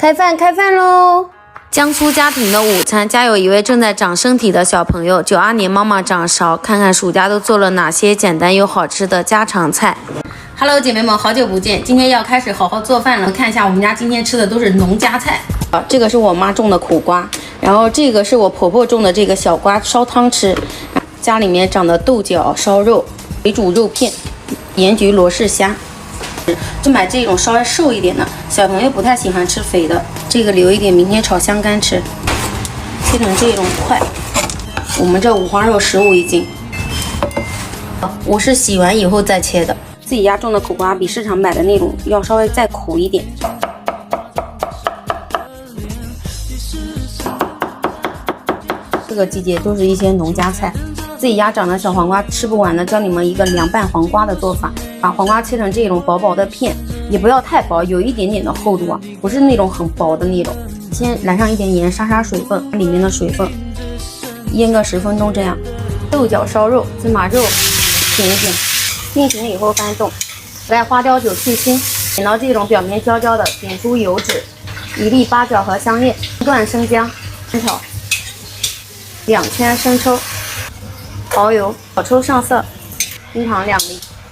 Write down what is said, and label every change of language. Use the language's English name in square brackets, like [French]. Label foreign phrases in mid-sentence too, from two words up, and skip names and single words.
[Chinese] 開飯嘍！江蘇家庭的午餐，家有一位正在長身體的小朋友。92年媽媽掌勺，看看暑假都做了哪些簡單又好吃的家常菜。Hello， 姐妹們，好久不見！今天要開始好好做飯了。看一下，我們家今天吃的都是農家菜。這個是我媽種的苦瓜，然後這個是我婆婆種的這個小瓜，燒湯吃。家裡面長的豆角燒肉、水煮肉片、鹽焗羅氏蝦。就買這種稍微瘦一點的，小朋友不太喜歡吃肥的。這個留一點，明天炒香乾吃。切成這種塊。我們這五花肉15一斤，我是洗完以後再切的。自己家種的苦瓜比市场買的那種要稍微再苦一點。这個季節都是一些農家菜。自己家長的小黄瓜吃不完的，教你們一個涼拌黃瓜的做法。把黄瓜切成這種薄薄的片，也不要太薄，有一點點的厚度啊，不是那種很薄的那種。先染上一點鹽，杀水分，裡面的水分，醃個10分鐘這樣。豆角燒肉、芝麻肉挺一点，定型以後翻动，来花雕酒去腥，点到這種表面焦焦的，點出油脂，1粒八角和香葉，1段生薑，煸炒，2圈生抽，蚝油，小抽上色，冰糖2粒。